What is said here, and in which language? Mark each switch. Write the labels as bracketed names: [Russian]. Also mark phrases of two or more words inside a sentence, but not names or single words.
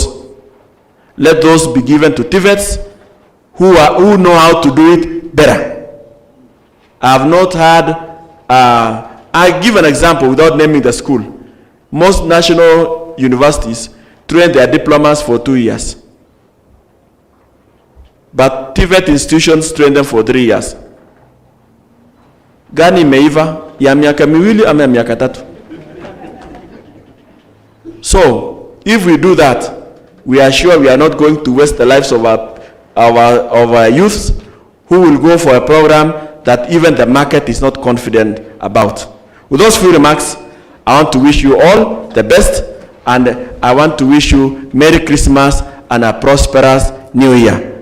[English] Let those be given to TVETs who know how to do it better. I have not had, I give an example without naming the school. Most national universities train their diplomas for 2 years. But TVET institutions train them for 3 years. [Swahili] Gani imeiva ya miaka miwili ama ya miaka tatu? [English] So, if we do that, we are sure we are not going to waste the lives of our youths who will go for a program that even the market is not confident about. With those few remarks, I want to wish you all the best, and I want to wish you Merry Christmas and a prosperous New Year.